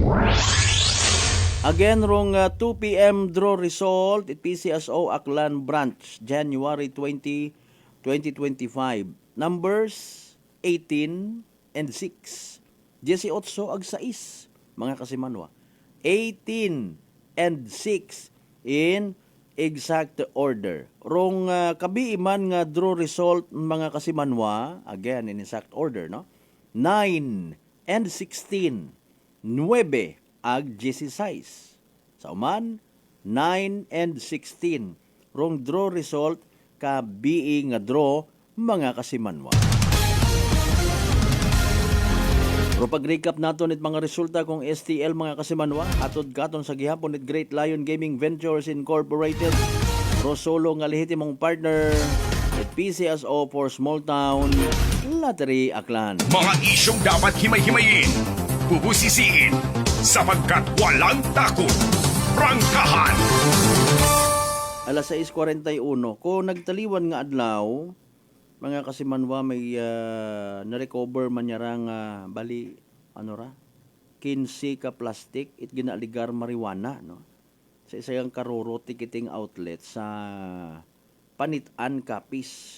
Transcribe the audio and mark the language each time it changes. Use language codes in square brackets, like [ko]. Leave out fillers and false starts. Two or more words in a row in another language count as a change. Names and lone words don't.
[en] Again, rong 2 PM draw result at PCSO Aklan Branch, January 20, 2025. Numbers 18 and 6. [akl] 18 ag 6, mga kasimanwa. [en] 18 and 6 in exact order. [akl] Rong kabiiman nga [en] draw result, [akl] mga kasimanwa, [en] again in exact order, no? 9 and 16. 9 ag 16. [akl] Sa uman, 9 and 16. Rong [en] draw result, [akl] kabii nga draw, mga kasimanwa. Pero pag-recap nato nit mga resulta kung STL, mga kasimanwa, atod katon sa gihapon nit Great Lion Gaming Ventures Incorporated, Rosolo nga lehitimong partner at PCSO for Small Town Lottery Aklan. [tl] Mga isyong dapat himay-himayin, bubusisiin, sapagkat walang takot. Prangkahan. [akl] Alas 6:41, ko nagtaliwan nga adlaw, mga kasimanwa, may na-recover man yarang bali, 15 ka plastic, it ginaligar marijuana, no? [tl] sa isang karuro ticketing outlet sa Panitan Capiz.